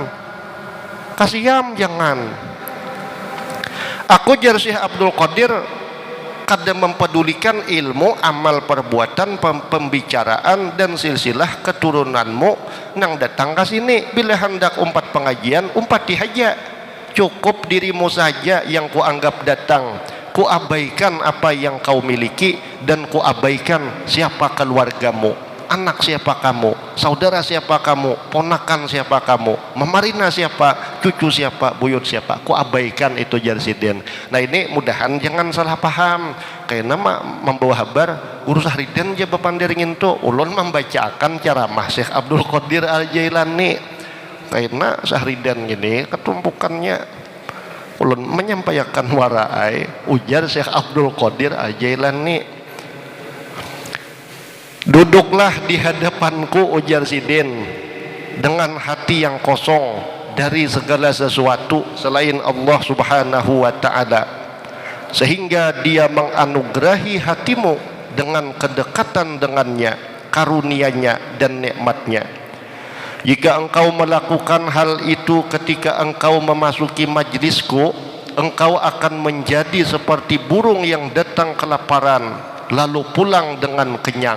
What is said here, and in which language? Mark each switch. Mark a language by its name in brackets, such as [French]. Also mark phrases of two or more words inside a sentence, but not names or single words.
[Banjar] Kasiam jangan. Aku jar Syekh Abdul Qadir kada mempedulikan ilmu, amal perbuatan, pembicaraan dan silsilah keturunanmu nang datang ke sini. Bila hendak umpat pengajian, umpati haja. [Indonesian] Cukup dirimu saja yang kuanggap datang. Kuabaikan apa yang kau miliki dan kuabaikan siapa keluargamu. Anak siapa kamu, saudara siapa kamu, ponakan siapa kamu, memarina siapa, cucu siapa, buyut siapa. [Banjar] Kuabaikan itu Jarsiden. Nah ini mudahan jangan salah paham. Karena membawa kabar Guru Sahridan aja bepandiringin tuh ulun membacakan ceramah Syekh Abdul Qadir Al-Jailani. Karena Sahridan gini ketumpukannya ulun menyampaikan warai ujar Syekh Abdul Qadir Al-Jailani. [Indonesian] Duduklah di hadapanku ujar Sidin dengan hati yang kosong dari segala sesuatu selain Allah [Arabic] Subhanahu wa ta'ala, [Indonesian] sehingga dia menganugerahi hatimu dengan kedekatan dengannya, karunia-Nya dan nikmatnya. Jika engkau melakukan hal itu ketika engkau memasuki majlisku, engkau akan menjadi seperti burung yang datang kelaparan lalu pulang dengan kenyang.